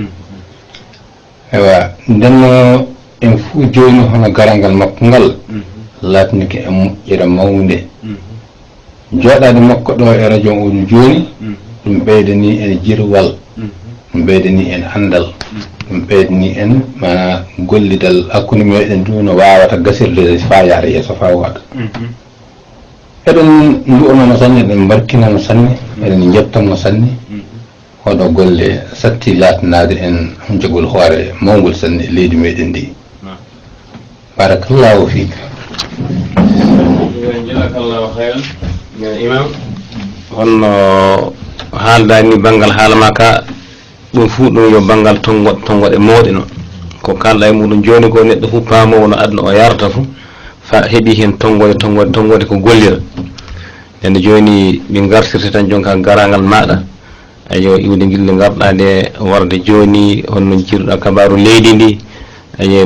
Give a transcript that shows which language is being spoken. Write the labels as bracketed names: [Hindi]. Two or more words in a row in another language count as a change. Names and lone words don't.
[Fula] ewa ndenno en fuu joni hono garangal makko ngal latnike e moƴƴere mawde jooɗade makko ɗo e radio oɗum joni ɗum ɓeydani en jirwal ɗum ɓeydani en andal ɗum ɓeydani en mana gollidal hakkude meɗen du no wawata gasirde fa yaara yeeso fa waɗa eɗen ndu'onomo sanne eɗen barkinamo sanne eɗen jettamo sanne oɗo golle satti latnade en jogol hoore mawgol sanne e leydi meɗen ndi [Arabic] بارك الله فيك جزاك الله خيرا [Fula] imam holno haaldani banggal haala ma ka ɗum fuu ɗum yo banggal tongoɗe mawɗe noon ko kalɗa e muɗum joni ko neɗɗo fuu paamowo no aduna o yarata fuu fa heeɓi hen tongode ko gollira nden joni min gartirte tan jonka garangal maɗa ayo iwde gille garɗa nde warde joni honno jiiruɗa kabaru leydi ndi ayi